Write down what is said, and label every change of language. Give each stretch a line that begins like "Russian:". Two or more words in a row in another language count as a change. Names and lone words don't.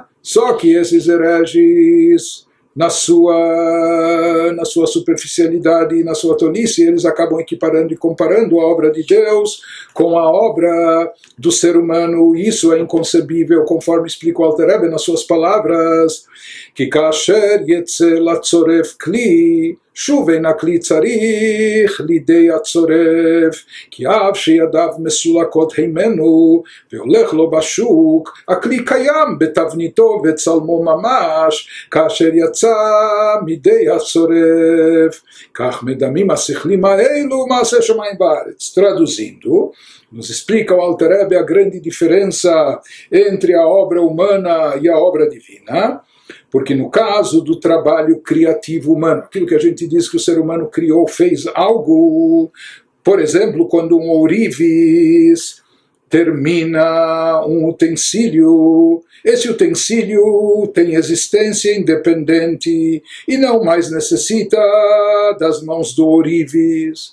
Portuguese: Só que esses hereges, na sua superficialidade e na sua tolice, eles acabam equiparando e comparando a obra de Deus com a obra do ser humano. Isso é inconcebível, conforme explica o Alter Rebbe nas suas palavras, que
Hebrew: כאשר יצא לצורף כלי, שוב הכלי צריך לידי הצורף, כי אף שידיו מסולקות הימנו והולך לו בשוק, הכלי קיים בתבניתו וצלמו ממש, כאשר יצא מידי הצורף. כך מדמים השכלים האלו מעשה שמיים בארץ.
Portuguese: Traduzindo, nos explica o Alter Rebbe a grande diferença entre a obra humana e a obra divina. Porque no caso do trabalho criativo humano, aquilo que a gente diz que o ser humano criou, fez algo, por exemplo, quando um ourives termina um utensílio, esse utensílio tem existência independente e não mais necessita das mãos do ourives.